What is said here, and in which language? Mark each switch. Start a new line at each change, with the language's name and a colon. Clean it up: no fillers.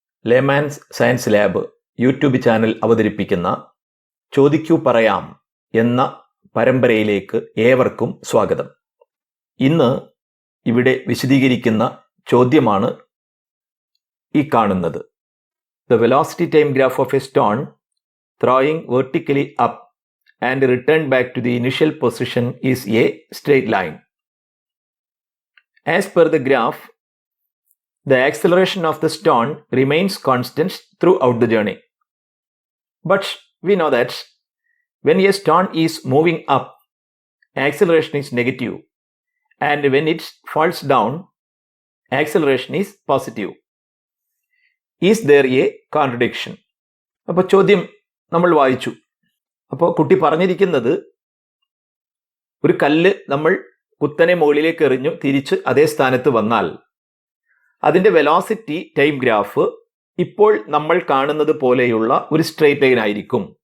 Malayalam: Layman's science lab YouTube channel അവതരിപ്പിക്കുന്ന ചോദിക്കൂ പറയാം എന്ന പരമ്പരയിലേക്ക് ഏവർക്കും സ്വാഗതം. ഇന്ന് ഇവിടെ വിശദീകരിക്കുന്ന ചോദ്യമാണ് ഈ കാണുന്നത്.
English: The velocity time graph of a stone throwing vertically up and returned back to the initial position is a straight line. As per the graph, the acceleration of the stone remains constant throughout the journey. But we know that when a stone is moving up, acceleration is negative, and when it falls down, acceleration is positive. Is there a contradiction?
Malayalam: അപ്പോൾ ചോദ്യം നമ്മൾ വായിച്ചു. അപ്പോൾ കുട്ടി പറഞ്ഞിരിക്കുന്നത്, ഒരു കല്ല് നമ്മൾ കുത്തനെ മുകളിലേക്ക് എറിഞ്ഞു തിരിച്ച് അതേ സ്ഥാനത്ത് വന്നാൽ അതിൻ്റെ വെലോസിറ്റി ടൈം ഗ്രാഫ് ഇപ്പോൾ നമ്മൾ കാണുന്നത് പോലെയുള്ള ഒരു സ്ട്രെയിറ്റ് ലൈൻ ആയിരിക്കും.